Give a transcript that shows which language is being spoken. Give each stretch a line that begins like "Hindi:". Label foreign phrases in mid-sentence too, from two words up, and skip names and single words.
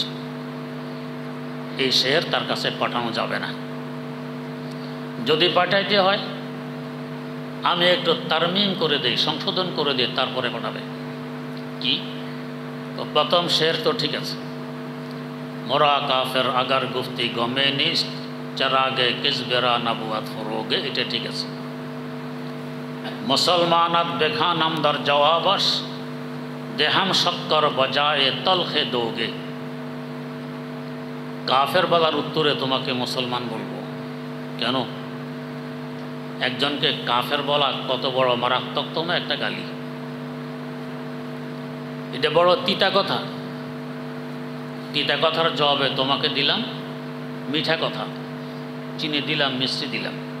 Bangla: এই শের তার কাছে পাঠানো যাবে না। যদি পাঠাইতে হয় আমি একটু তারমিম করে দিই, সংশোধন করে দিই, তারপরে পাঠাবে। কি? প্রথম শের তো ঠিক আছে,
Persian: مرا کافر اگر گفتی غمی نیست چراغ کذب را نبود فروغی
Bangla: এটা ঠিক আছে
Persian: مسلمانت بخوانم در جوابش دهم شکر بجای تلخ دوغی
Bangla: কাফের বলার উত্তরে তোমাকে মুসলমান বলবো কেন একজনকে কাফের বলা কত বড় মারাত্মকতম একটা গালি এটা বড় তিতা কথা তিতা কথার জবাবে তোমাকে দিলাম মিঠা কথা চিনি দিলাম মিষ্টি দিলাম